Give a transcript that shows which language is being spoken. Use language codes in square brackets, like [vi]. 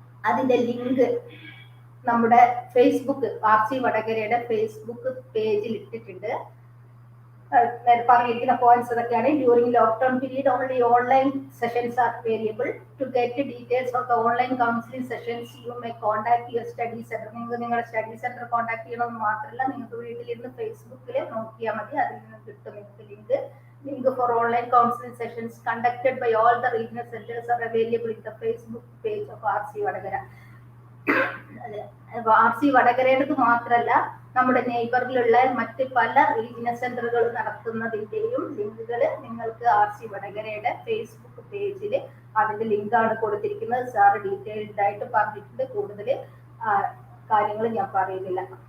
[ml] അതിന്റെ ലിങ്ക് നമ്മുടെ Facebook RC വടകരയുടെ Facebook പേജിൽ ഇട്ടിട്ടുണ്ട്. പറഞ്ഞിരിക്കുന്ന പോയിന്റ്സ് ഇതൊക്കെയാണ്. [en] During lockdown period only online sessions are variable. To get details of the online counselling sessions you may contact your study centre. [ml] നിങ്ങൾക്ക് നിങ്ങളുടെ study centre contact ചെയ്യണമെന്ന് മാത്രമല്ല, നിങ്ങൾക്ക് വീട്ടിലിരുന്ന് ഫേസ്ബുക്കിൽ നോക്കിയാൽ മതി, അതിൽ നിന്ന് കിട്ടും നിങ്ങൾക്ക് [en] link for online counseling sessions conducted by all the regional centers are available in the Facebook page of RC [ml] Vadakara. RC വടകരയുടെ മാത്രമല്ല, നമ്മുടെ നെയ്ബറിലുള്ള മറ്റ് പല റീജിയണൽ സെന്ററുകൾ നടത്തുന്നതിന്റെയും ലിങ്കുകൾ നിങ്ങൾക്ക് RC വടകരയുടെ ഫേസ്ബുക്ക് പേജിൽ അതിന്റെ ലിങ്കാണ് കൊടുത്തിരിക്കുന്നത്. സാർ ഡീറ്റെയിൽഡ് ആയിട്ട് പറഞ്ഞിട്ടുണ്ട്. കൂടുതൽ കാര്യങ്ങൾ ഞാൻ പറയുന്നില്ല.